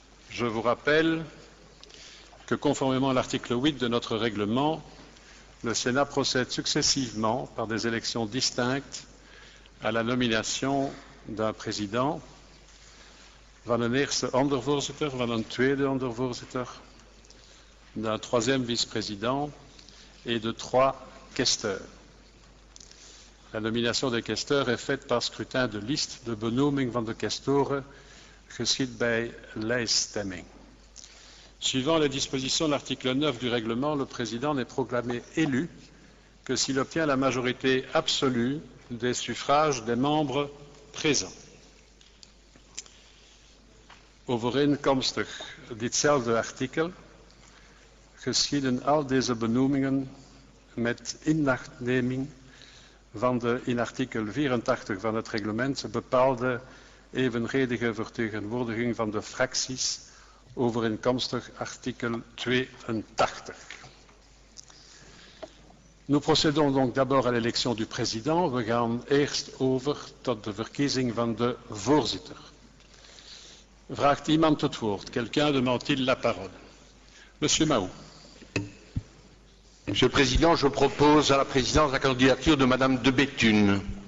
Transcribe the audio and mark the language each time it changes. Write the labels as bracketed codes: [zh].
[fr] Je vous rappelle que conformément à l'article 8 de notre règlement, le Sénat procède successivement par des élections distinctes à la nomination d'un président, [nl] van een eerste ondervoorzitter, van een tweede ondervoorzitter, [fr] d'un troisième vice-président et de 3 questeurs. La nomination des questeurs est faite par scrutin de liste. [nl] De benoeming van de questoren geschiet bij lijststemming. [fr] Suivant les dispositions de l'article 9 du règlement, le président n'est proclamé élu que s'il obtient la majorité absolue des suffrages des membres présents. [nl] Overeenkomstig ditzelfde artikel geschieden al deze benoemingen met inachtneming van de in artikel 84 van het reglement bepaalde evenredige vertegenwoordiging van de fracties overeenkomstig artikel 82. [fr] Nous procédons donc d'abord à l'élection du président. [nl] We gaan eerst over tot de verkiezing van de voorzitter. Vraagt iemand het woord? [fr] Quelqu'un demande-t-il la parole? Monsieur Mahou. Monsieur le Président, je propose à la présidence la candidature de Madame de Bethune.